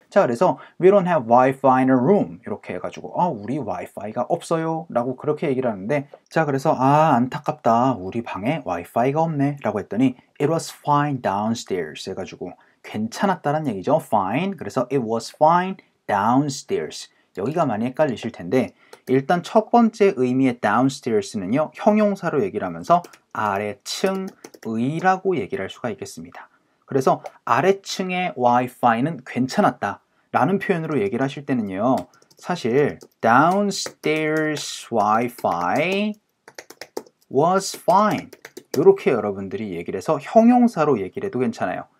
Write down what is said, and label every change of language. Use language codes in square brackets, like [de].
[ko] 자, 그래서 [en] we don't have Wi-Fi in a room [ko] 이렇게 해가지고 우리 와이파이가 없어요 라고 그렇게 얘기를 하는데 자, 그래서 안타깝다 우리 방에 와이파이가 없네 라고 했더니 [en] it was fine downstairs [ko] 해가지고 괜찮았다는 얘기죠. [en] fine. [ko] 그래서 [en] it was fine downstairs. [ko] 여기가 많이 헷갈리실 텐데 일단 첫 번째 의미의 downstairs는요 형용사로 얘기를 하면서 아래층의라고 얘기를 할 수가 있겠습니다. 그래서 아래층의 와이파이는 괜찮았다 라는 표현으로 얘기를 하실 때는요 사실 [en] downstairs Wi-Fi was fine [ko] 이렇게 여러분들이 얘기를 해서 형용사로 얘기를 해도 괜찮아요.